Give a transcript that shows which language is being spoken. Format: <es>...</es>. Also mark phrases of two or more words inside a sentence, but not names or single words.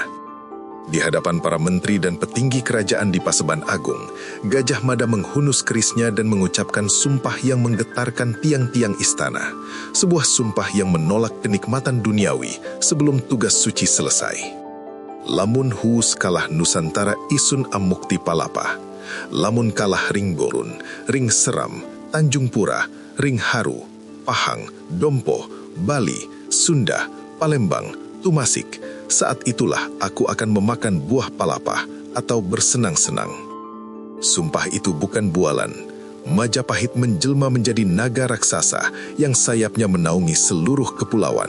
<id>Di hadapan para menteri dan petinggi kerajaan di Paseban Agung, Gajah Mada menghunus kerisnya dan mengucapkan sumpah yang menggetarkan tiang-tiang istana, sebuah sumpah yang menolak kenikmatan duniawi sebelum tugas suci selesai.</id> <kaw>Lamun huus kalah Nusantara isun amukti palapa. Lamun kalah Ring Borun, Ring Seram, Tanjung Pura, Ring Haru, Pahang, Dompo, Bali, Sunda, Palembang, Tumasik.</kaw> <id>Saat itulah aku akan memakan buah palapa atau bersenang-senang. Sumpah itu bukan bualan. Majapahit menjelma menjadi naga raksasa yang sayapnya menaungi seluruh kepulauan.</id>